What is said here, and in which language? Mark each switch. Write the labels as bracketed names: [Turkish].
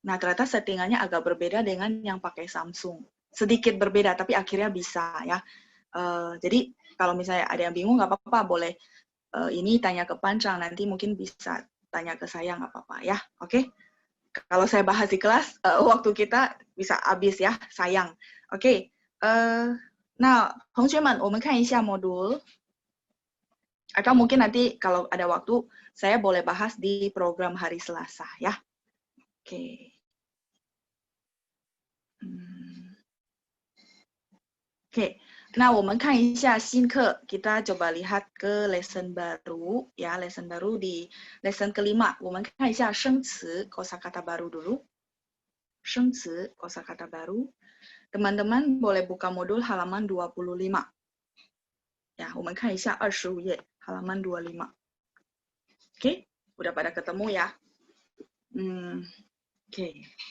[Indonesian] Nah, ternyata settingannya agak berbeda dengan yang pakai Samsung. Sedikit berbeda, tapi akhirnya bisa ya. Jadi, kalau misalnya ada yang bingung, nggak apa-apa, boleh ini tanya ke Pancang, nanti mungkin bisa tanya ke saya, nggak apa-apa ya. Oke? Kalau saya bahas di kelas, waktu kita bisa habis ya, sayang. Oke. [Chinese] Nah, 同学们，我们看一下 modul. [Indonesian] Atau mungkin nanti kalau ada waktu, saya boleh bahas di program hari Selasa, ya. Oke. Oke. Nah, 我们看一下新课. Kita coba lihat ke lesson baru, ya. Lesson baru di lesson kelima. 我们看一下生词 kosakata baru dulu. 生词 kosakata baru. Teman-teman boleh buka modul halaman 25. Ya, 我们看一下25页. Halaman 25. Oke, udah pada ketemu ya. Oke.